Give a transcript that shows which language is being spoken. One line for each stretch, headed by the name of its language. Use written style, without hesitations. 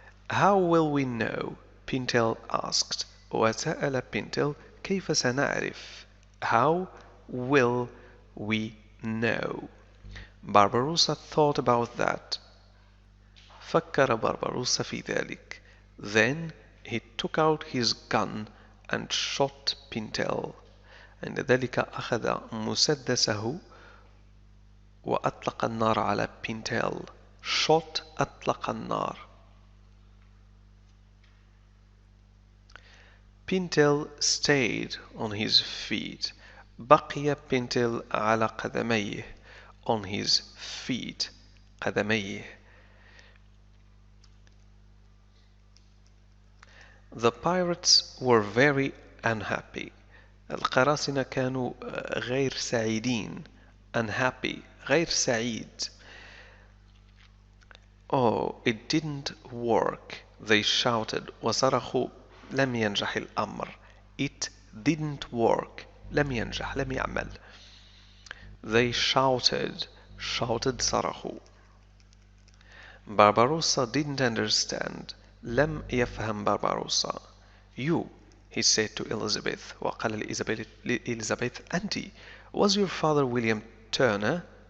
English: How will we know? Pintel asked.
Arabic: وسأل بنتل كيف سنعرف?
English: How will we know? Barbarossa thought about that.
Arabic: فكر بربروسا في ذلك.
English: Then he took out his gun and shot Pintel.
Arabic: عند ذلك أخذ مسدسه وأطلق النار على Pintel. Shot أطلق النار.
English: Pintel stayed on his feet.
Arabic: بقي Pintel على قدميه.
English: On his feet. قدميه. The pirates were very unhappy.
Arabic: القراصنة كانوا غير سعيدين.
English: Unhappy.
Arabic: غير سعيد.
English: Oh, it didn't work. They shouted.
Arabic: وصرخوا. لم ينجح الأمر.
English: It didn't work.
Arabic: لم ينجح. لم يعمل.
English: They shouted. Shouted صرخوا. Barbarossa didn't understand.
Arabic: لم يفهم Barbarossa.
English: You, he said to Elizabeth.
Arabic: وقال لإليزابيث أنت.
English: Was your father William Turner?